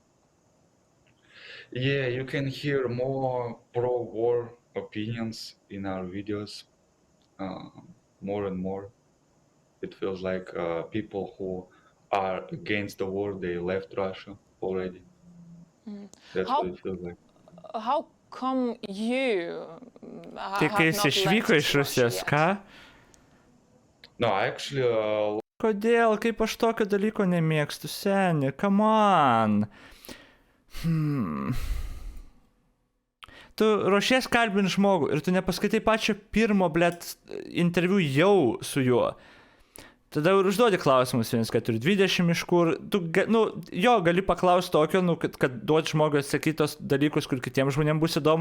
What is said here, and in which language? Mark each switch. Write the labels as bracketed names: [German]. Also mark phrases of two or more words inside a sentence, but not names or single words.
[English] Yeah, you can hear more pro-war opinions in our videos, more and more. It feels like people who are against the war, they left Russia already. That's How what it feels like. how come you [Lithuanian] Tai kai [English] have [Lithuanian] jis [English] not [Lithuanian] išvyko [English] left [Lithuanian] iš [English] Russia [Lithuanian] Rusijos, [English] yet? [Lithuanian] ką? [English] No, I actually [Lithuanian] Kodėl, kaip aš tokio dalyko nemėgstu, seni, [English] come on. [Lithuanian] Tu ruošies kalbinti žmogų ir tu nepaskaitai pačio pirmo, blėt, interviu jau su juo. Tada ir užduodi klausimus 1-4-20 iš kur. Tu, jo, gali paklausti tokio, kad duoti žmogui atsakyti tos dalykus, kur kitiems žmonėms bus įdomu.